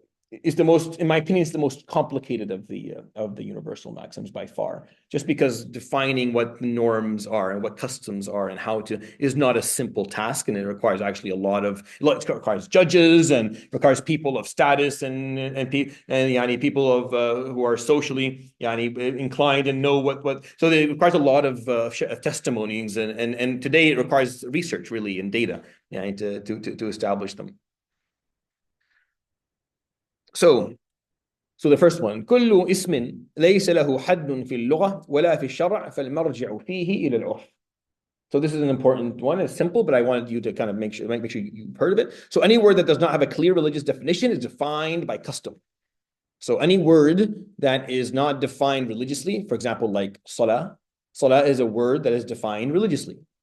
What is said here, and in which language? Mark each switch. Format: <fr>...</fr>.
<en>It's the most, in my opinion, it's the most complicated of the universal maxims by far, just because defining what norms are and what customs are and how to is not a simple task, and it requires actually it requires judges and requires people of status and people of who are socially inclined and know what. So it requires a lot of testimonies, and today it requires research really and data to establish them. So the first one,</en> <ar>كل اسم ليس له حد في اللغة ولا في الشرع فالمرجع فيه إلى العرف.</ar> <en>So this is an important one. It's simple, but I wanted you to kind of make sure you've heard of it. So any word that does not have a clear religious definition is defined by custom. So any word that is not defined religiously, for example, like salah, salah is a word that is defined religiously.</en>